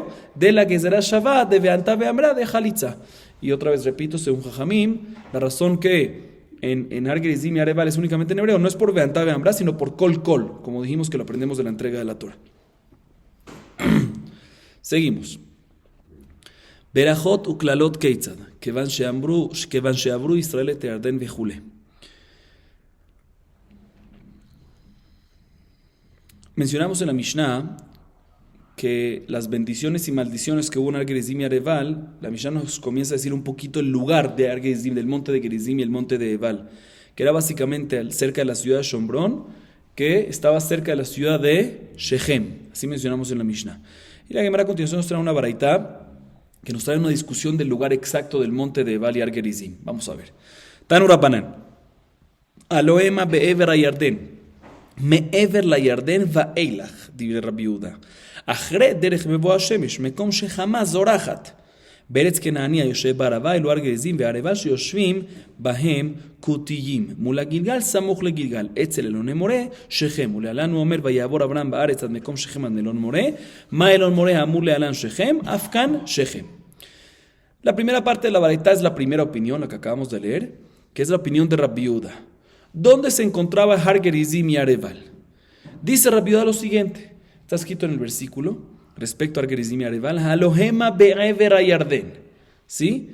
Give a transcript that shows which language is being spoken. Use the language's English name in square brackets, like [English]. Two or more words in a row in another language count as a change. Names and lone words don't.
[Spanish] De la [Hebrew] גזרה שוה, [Spanish] de [Hebrew] בעניה ואמירה, [Spanish] de Jalitzá. Y otra vez repito, según Jajamim, la razón que en Ar Gerizim y Areval es únicamente en hebreo no es por [Hebrew] בעניה ואמירה, [Spanish] sino por [Hebrew] קול קול, [Spanish] como dijimos que lo aprendemos de la entrega de la Torah. Seguimos. [Hebrew] ברכות וקללות כיצד, כיון שעברו ישראל את ירדן וכולי. [Spanish] Mencionamos en la Mishnah que las bendiciones y maldiciones que hubo en Ar-Gerizim y Areval, la Mishnah nos comienza a decir un poquito el lugar de Ar-Gerizim, del monte de Gerizim y el monte de Ebal, que era básicamente cerca de la ciudad de Shombrón, que estaba cerca de la ciudad de Shechem. Así mencionamos en la Mishnah. Y la Gemara a continuación nos trae una baraitá que nos trae una discusión del lugar exacto del monte de Ebal y Ar-Gerizim. Vamos a ver. [Hebrew] תנו רבנן. הלא המה בעבר הירדן. מעבר לירדן ואילך, דברי רבי יהודה. אחרי דרך מבוא השמש, מקום שחמה זורחת. בארץ כנעני היושב בערבה, אלו הר גריזים וערבה שיושבים בהם כותיים. מול הגלגל סמוך לגלגל. אצל אלוני מורה, שכם. ולהלן הוא אומר, ויעבור אברהם בארץ עד מקום שכם עד אלון מורה. מה אלון מורה האמור להלן שכם? אף כאן שכם. [Spanish] La primera parte de la baraitá es la primera opinión, la que acabamos de leer, que es la opinión de Rabbi Yehuda. ¿Dónde se encontraba Har Gerizim y Areval? Dice Rabbi Yehuda lo siguiente, está escrito en el versículo respecto a Har Gerizim y Areval, [Hebrew] הלא המה בעבר הירדן, [Spanish] ¿sí?